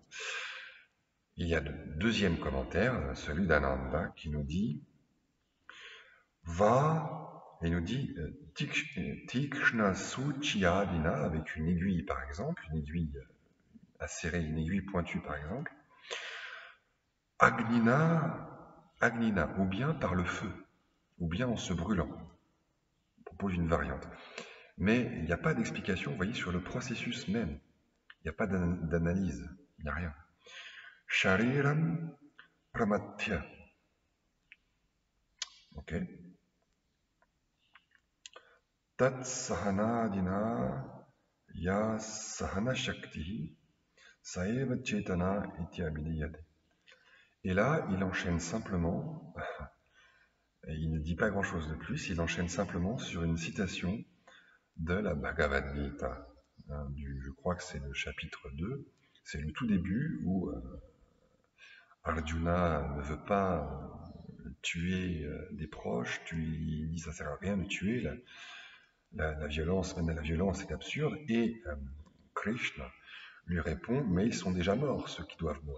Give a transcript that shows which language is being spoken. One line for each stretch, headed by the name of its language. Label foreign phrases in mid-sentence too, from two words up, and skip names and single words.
French: Il y a le deuxième commentaire, celui d'Ananda, qui nous dit il nous dit
Sanskrit: Tikshna Suchiyadina,
French: avec une aiguille par exemple, une aiguille acérée, une aiguille pointue par exemple, Agnina, ou bien par le feu, ou bien en se brûlant. On propose une variante. Mais il n'y a pas d'explication, vous voyez, sur le processus même. Il n'y a pas d'analyse, il n'y a rien.
Sanskrit: Shariram Pramatya.
French: Ok.
Sanskrit: Tat Sahanadina Ya Sahana Shakti Saeva Chetana Iti Abhidiyate.
French: Et là, il enchaîne simplement, et il ne dit pas grand-chose de plus, il enchaîne simplement sur une citation de la Bhagavad Gita. Je crois que c'est le chapitre 2, c'est le tout début où Arjuna ne veut pas tuer des proches, il dit ça sert à rien de tuer, la violence mène à la violence, c'est absurde, et Krishna lui répond, mais ils sont déjà morts, ceux qui doivent mourir.